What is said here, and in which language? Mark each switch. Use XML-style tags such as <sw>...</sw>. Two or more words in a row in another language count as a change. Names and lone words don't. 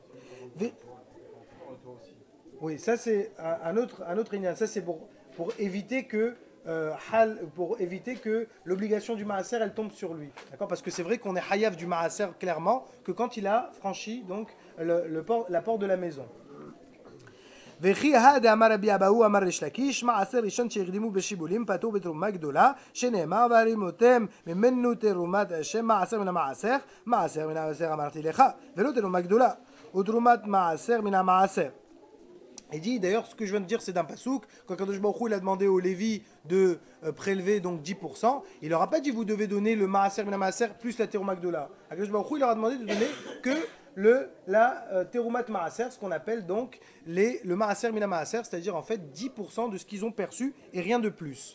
<fr>Oui, ça c'est un autre ignan. Ça c'est pour éviter que l'obligation du maaser elle tombe sur lui. D'accord? Parce que c'est vrai qu'on est hayav du maaser clairement que quand il a franchi donc la porte de la maison.</fr> <he>וכי אמר רבי אבאו אמר ריש לקיש מעשר ראשון שהקדימו בשיבולים פתור בתרומה גדולה שנאמר והרימותם ממנו תרומת השם מעשר מן המעשר מעשר מן המעשר אמרתי לך ולא תרומה גדולה ותרומת מעשר מן המעשר.</he> <fr>Il dit, d'ailleurs, ce que je viens de dire, c'est d'un pasouk. Quand</fr> <he>קדוש ברוך הוא,</he> <fr>il a demandé aux Lévi de prélever donc 10%, il leur a pas dit, vous devez donner le</fr> <he>מעשר מן מעשר</he> <fr>plus la</fr> <he>תרומת גדולה.</he> <fr>Kadosh Baruch Hu, il leur a demandé de donner que la</fr> <he>תרומת מעשר,</he> <fr>ce qu'on appelle donc le</fr> <he>מעשר מן מעשר,</he> <fr>c'est-à-dire en fait 10% de ce qu'ils ont perçu et rien de plus.</fr>